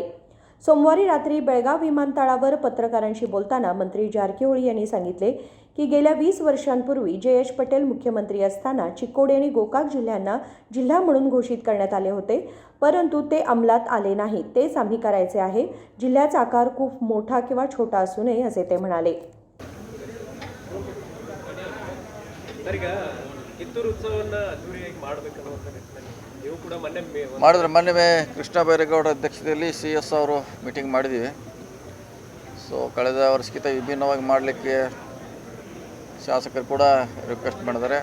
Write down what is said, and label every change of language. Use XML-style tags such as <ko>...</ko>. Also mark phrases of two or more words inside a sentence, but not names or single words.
<mr>सोमवारी रात्री बेळगाव विमानतळावर पत्रकारांशी बोलताना मंत्री जारकिहोळी यांनी सांगितले की गेल्या 20 वर्षांपूर्वी JH पटेल मुख्यमंत्री असताना चिक्कोडी आणि गोकाक जिल्ह्यांना जिल्हा म्हणून घोषित करण्यात आले होते, परंतु ते अंमलात आले नाही. तेच आम्ही करायचे आहे. जिल्ह्याचा आकार खूप मोठा किंवा छोटा असू नये असे ते म्हणाले.</mr> <kn>ಸರ್, ಈಗ ಕಿತ್ತೂರು ಉತ್ಸವವನ್ನು ಅದ್ದೂರಿಯಾಗಿ ಮಾಡಬೇಕನ್ನುವಂಥ ನಿಟ್ಟಿನಲ್ಲಿ ನೀವು ಕೂಡ ಮೊನ್ನೆ ಕೃಷ್ಣ ಬೈರೇಗೌಡ ಅಧ್ಯಕ್ಷತೆಯಲ್ಲಿ CS ಅವರು ಮೀಟಿಂಗ್ ಮಾಡಿದ್ದೀವಿ. ಸೊ ಕಳೆದ ವರ್ಷಕ್ಕಿಂತ ವಿಭಿನ್ನವಾಗಿ ಮಾಡಲಿಕ್ಕೆ ಶಾಸಕರು ಕೂಡ ರಿಕ್ವೆಸ್ಟ್ ಮಾಡಿದ್ದಾರೆ.</kn>